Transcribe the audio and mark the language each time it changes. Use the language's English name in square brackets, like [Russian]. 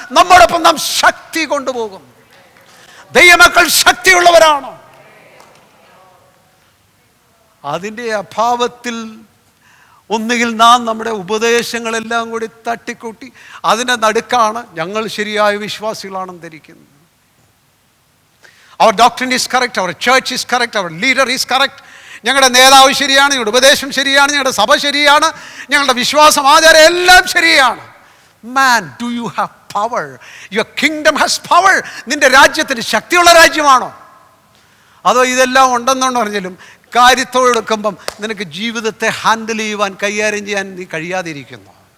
[Malayalam] നമ്മോടൊപ്പം നാം ശക്തി കൊണ്ടുപോകും. ദൈവമക്കൾ ശക്തിയുള്ളവരാണ്. അതിൻ്റെ അഭാവത്തിൽ ഒന്നുകിൽ നാം നമ്മുടെ ഉപദേശങ്ങളെല്ലാം കൂടി തട്ടിക്കൂട്ടി അതിൻ്റെ നടുക്കാണ് ഞങ്ങൾ ശരിയായ വിശ്വാസികളാണെന്ന് ധരിക്കുന്നത്. [English] Our doctrine is correct, our church is correct, our leader is correct. [Malayalam] ഞങ്ങളുടെ നേതാവ് ശരിയാണ്, ഞങ്ങളുടെ ഉപദേശം ശരിയാണ്, ഞങ്ങളുടെ സഭ ശരിയാണ്, ഞങ്ങളുടെ വിശ്വാസം ആചാരം എല്ലാം ശരിയാണ്. [English] Man, do you have power? Your kingdom has power. [Malayalam] നിന്റെ രാജ്യത്തിന് ശക്തിയുള്ള രാജ്യമാണോ? അതോ ഇതെല്ലാം ഉണ്ടെന്നുണ്ട് പറഞ്ഞാലും കാര്യത്തോടെടുക്കുമ്പം നിനക്ക് ജീവിതത്തെ ഹാൻഡിൽ ചെയ്യുവാൻ, കൈകാര്യം ചെയ്യാൻ നീ കഴിയാതിരിക്കുന്നു?